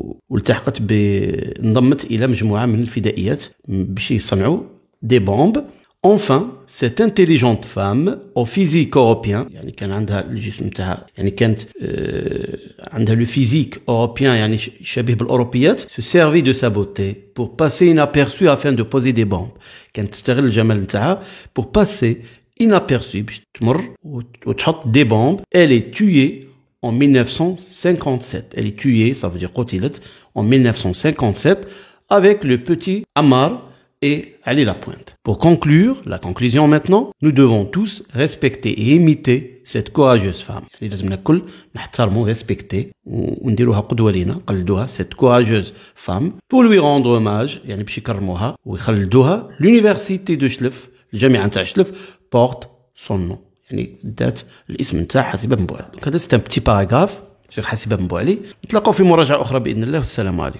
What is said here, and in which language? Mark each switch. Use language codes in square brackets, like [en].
[ar] والتحقت انضمت إلى مجموعة من الفدائيات باش يصنعوا des bombes. [fr] Enfin, cette intelligente femme au physique européen, [ar] كان عندها الجسم تاعها كانت عندها [fr] le physique européen [ar] شبيه بالأوروبيات, [fr] se servit de sa beauté pour passer inaperçue afin de poser des bombes. [ar] كانت تستغل الجمال تاعها [fr] pour passer inaperçue [ar] باش تمر وتحط des bombes. [fr] Elle est tuée en 1957. Elle est tuée, ça veut dire قتلت en 1957 avec le petit Ammar et Ali Lapointe. Pour conclure, la conclusion maintenant, nous devons tous respecter et imiter cette courageuse femme. [ar] لازم الكل نحترموا respecter ونديروها قدوة لينا, نقلدوها [fr] cette courageuse femme pour lui rendre hommage, [ar] باش يكرموها ويخلدوها. [fr] L'université de Chlef, [ar] الجامعة نتاع [fr] Chlef porte son nom. [ar] دات الاسم نتاع حسيبة بن بوعلي. Donc هذا [fr] c'est un petit paragraphe sur [ar] حسيبة بن بوعلي. نتلاقاو في مراجعة أخرى بإذن الله والسلام عليكم.